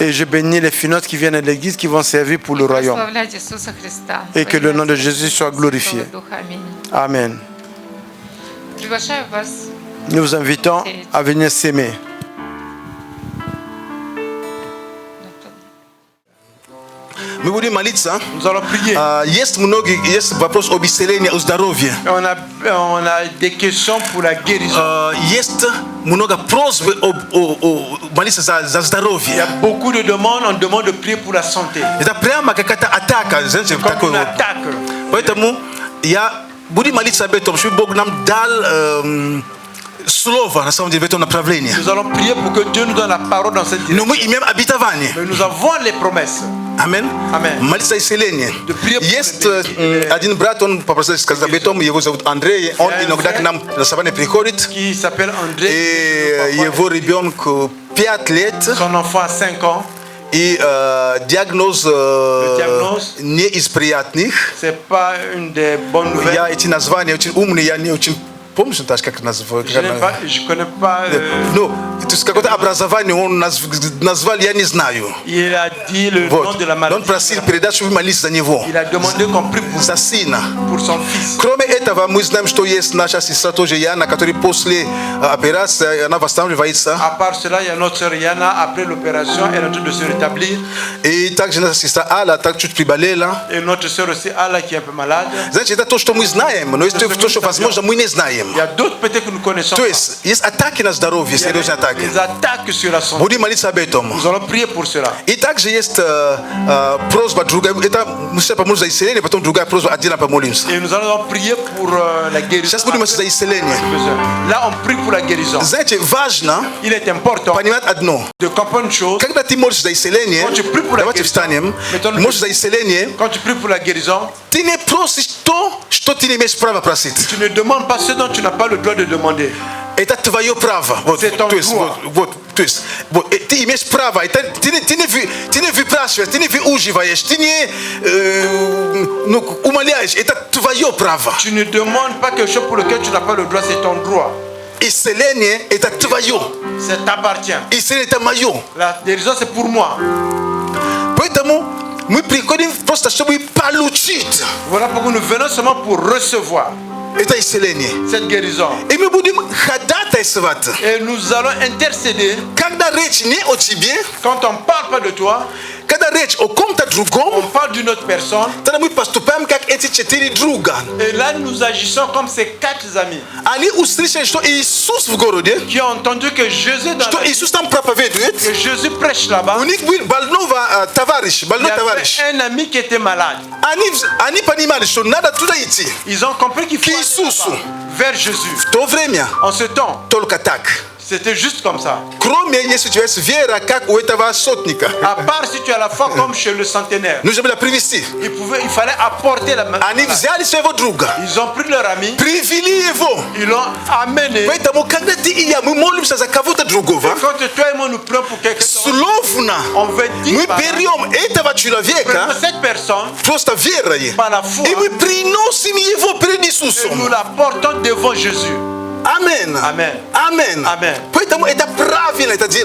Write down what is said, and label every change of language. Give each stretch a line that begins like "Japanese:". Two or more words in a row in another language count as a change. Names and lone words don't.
French: Et je bénis les finances qui viennent à l'église, qui vont servir pour le royaume.
Russian: Прославлять Иисуса Христа.
French: Et que le nom de Jésus soit glorifié.
Russian: Духа. Аминь.
French: Amen.
Russian: Приглашаю вас.
French: Nous vous invitons à venir s'aimer.
Russian: Мы будем молиться.
French: Nous allons prier.
Russian: Jest вопрос об исцелении, о здоровье.
French: On a des questions pour la guérison.
Russian: Есть много просьб молиться за
French: Il y
Russian: здоровье.
French: a beaucoup de demandes, on demande de prier pour la santé.
Russian: Это прямо какая-то атака, знаете,
French: Comme
Russian: такой
French: une
Russian: вот.
French: attaque.
Russian: Поэтому я буду молиться об этом, чтобы Бог нам дал слово, на самом деле, в этом направлении.
French: Nous allons prier pour que Dieu nous donne la parole dans cette
Russian: Но
French: direction.
Russian: мы имеем обетование.
French: Mais nous avons les promesses.
Russian: Амин.
French: Amen.
Russian: Молиться за исцеление.
French: prier pour
Russian: Есть
French: les
Russian: один брат, он попросил сказать об этом, его зовут Андрей, он иногда к нам на собрание приходит,
French: Qui s'appelle André.
Russian: и его ребенку 5 лет,
French: Son enfant a 5 ans.
Russian: и диагноз диагноз не из приятных.
French: C'est pas une des bonnes nouvelles.
Russian: Я эти названия очень умные, я не очень помню, даже как назвать.
French: Je connais pas.
Russian: Ну, то есть какое-то образование он назвал, я не знаю.
French: Il a dit le nom
Russian: Вот.
French: de la
Russian: Он
French: maladie.
Russian: просил передать, чтобы молиться за него,
French: Il a demandé qu'on prie
Russian: за сына.
French: pour son fils.
Russian: Кроме этого, мы знаем, что есть наша сестра тоже Яна, которая после операции, она восстанавливается.
French: À part cela, il y a notre sœur Yana, après l'opération, elle est en train de se rétablir.
Russian: И также наша сестра Алла так чуть приболела.
French: Et notre sœur aussi, Ala, qui est un peu malade.
Russian: Знаете, это то, что мы знаем, но есть то, что, возможно, мы не знаем.
French: Il y a d'autres peut-être que nous connaissons
Russian: То
French: pas.
Russian: есть атаки на здоровье,
French: Il y a
Russian: серьезные атаки.
French: des attaques sur la santé.
Russian: Будем молиться об этом.
French: Nous allons prier pour cela.
Russian: И также есть просьба другая. Это мы сейчас помолимся за исцеление, потом другая просьба, отдельно помолимся.
French: Et nous allons prier pour la guérison.
Russian: Сейчас будем молиться за исцеление.
French: Là, on prie pour la guérison.
Russian: Знаете, важно
French: Il est important
Russian: понимать одно.
French: de comprendre une chose.
Russian: Когда ты молишься за исцеление,
French: Quand tu pries pour la
Russian: давайте
French: guérison,
Russian: встанем,
French: mettons-le-
Russian: молишься за исцеление,
French: Quand tu pries pour la guérison,
Russian: ты не просишь то, что ты не имеешь права просить.
French: tu ne demandes pas ce dont tu n'as pas le droit de demander.
Russian: Это твое право. Вот,
French: C'est ton
Russian: то есть,
French: droit.
Russian: то есть, ты имеешь право. Это, ты не выпрашиваешь, ты не выуживаешь, ты не умоляешь. Это твое право.
French: Tu ne demandes pas quelque chose pour lequel tu n'as pas le droit, c'est ton droit.
Russian: Исцеление это твое.
French: Ça t'appartient.
Russian: Исцеление это мое.
French: La guérison, c'est pour moi.
Russian: Поэтому мы приходим просто, чтобы получить
French: Voilà pourquoi nous venons seulement pour recevoir
Russian: это исцеление.
French: cette guérison.
Russian: И мы будем ходатайствовать.
French: Et nous allons intercéder.
Russian: Когда речь не о тебе,
French: Quand on ne parle pas de toi,
Russian: когда речь о ком-то
French: on
Russian: другом,
French: parle d'une autre personne.
Russian: тогда мы поступаем как эти 4 друга.
French: Et là, nous agissons comme ces 4 amis
Russian: Они услышали, что Иисус в городе,
French: qui ont entendu que Jésus,
Russian: что Иисус там проповедует.
French: que Jésus prêche là-bas.
Russian: У них был больной товарищ,
French: Il y
Russian: больной товарищ.
French: avait un ami qui était malade.
Russian: Они понимали, что надо туда идти.
French: Ils ont compris qu'il faut Qui aller
Russian: Иисусу.
French: là-bas, vers Jésus.
Russian: В то время
French: En ce temps,
Russian: только так.
French: c'était juste comme ça.
Russian: Кроме, если у тебя есть вера, как у этого сотника.
French: À part si tu as la foi comme chez le centenaire.
Russian: Нужно было привести.
French: Il fallait apporter la main.
Russian: Они взяли своего друга,
French: Ils ont pris leur ami,
Russian: привели его.
French: ils l'ont amené.
Russian: Поэтому, когда ты и я, мы молимся за кого-то другого,
French: Et quand toi et moi nous prions pour quelqu'un,
Russian: словно
French: on veut dire
Russian: мы
French: par
Russian: берем этого человека
French: prenons cette personne
Russian: просто верой,
French: par la foi
Russian: и мы приносим его перед
French: et
Russian: Иисусом.
French: nous la portons devant Jésus.
Russian: Амен.
French: Amen.
Russian: Амен.
French: Amen.
Russian: Поэтому это правильно это делать.